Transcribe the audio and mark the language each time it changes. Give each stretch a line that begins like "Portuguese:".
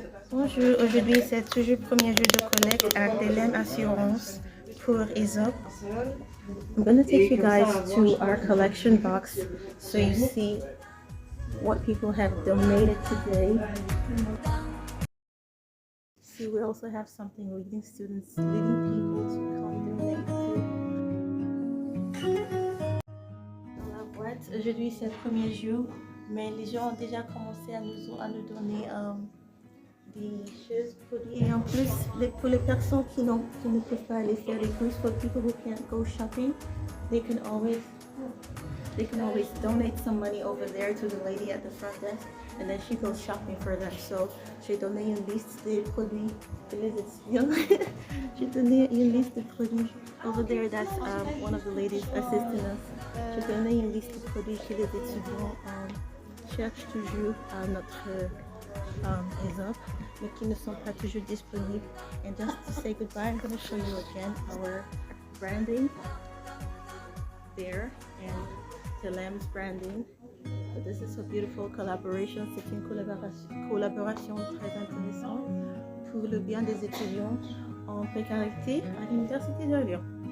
French: Bonjour, aujourd'hui c'est toujours le premier jour de collecte à Telem Assurance pour ESOP.
English: I'm going to take you guys to our collection box so you see what people have donated today. See, we also have something leading students, leading people to come donate to.
French: Dans la boîte, aujourd'hui c'est le premier jour, mais les gens ont déjà commencé à nous donner des choses, produits. Et en plus, pour les personnes qui ne peuvent pas aller faire les courses,
English: for people who can't go shopping, they can always donate some money over there to the lady at the front desk, and then she goes shopping for them.
French: So j'ai donné une liste des produits pour les étudiants. J'ai donné une liste de produits
English: over there. That's one of the ladies assisting us.
French: J'ai donné une liste de produits que les étudiants cherchent toujours à notre ESOP, mais qui ne sont pas toujours disponibles.
English: And just to say goodbye, I'm going to show you again our branding there and Telem's branding. So this is a beautiful collaboration.
French: C'est une collaboration très intéressante pour le bien des étudiants en précarité à l'Université de Lyon.